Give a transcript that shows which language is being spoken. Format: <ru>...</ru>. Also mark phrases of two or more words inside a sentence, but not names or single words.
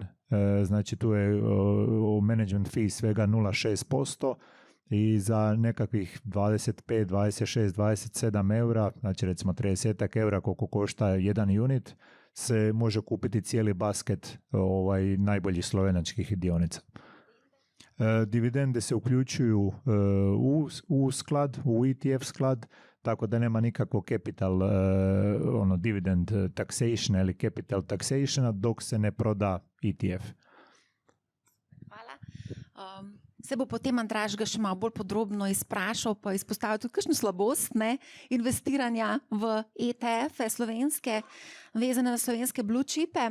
<hr>Znači tu je</hr> <en>management fee</en> <hr>svega 0,6% i za nekakvih 25, 26, 27 eura, znači recimo 30 eura koliko košta jedan unit, se može kupiti cijeli basket najboljih slovenačkih dionica. Dividende se uključuju u sklad, u ETF sklad, tako da nema nikakvo</hr> <en>capital dividend taxation</en> <hr>ili</hr> <en>capital taxationa</en> <hr>dok se ne proda ETF.</hr> <sl>Hvala. Se bo potem Andraž ga še malo bolj podrobno izprašal, pa izpostavil tudi kakšno slabost investiranja v ETF-e slovenske, vezane na slovenske</sl> <en>blue chipe.</en>